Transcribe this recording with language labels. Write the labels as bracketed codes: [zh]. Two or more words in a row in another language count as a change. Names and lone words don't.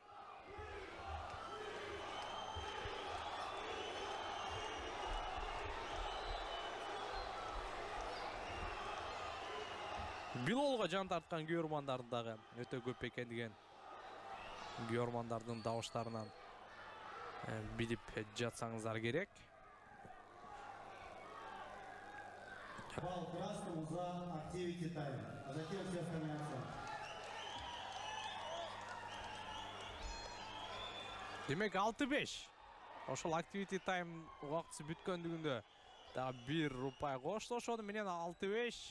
[ky] Билалга жан тарткан көрөрмандардын дагы өтө көп экендиген көрөрмандардын дабыштарынан билип жатсаңыздар керек. [ru] Балл красному за [en] activity time, [ru] а затем все остальные оценки. [ky] Демек 6-5. Ошол [en] activity time [ky] убактысы бүткөндүгүндө дагы 1 упай кошту. Ошону менен 6-5.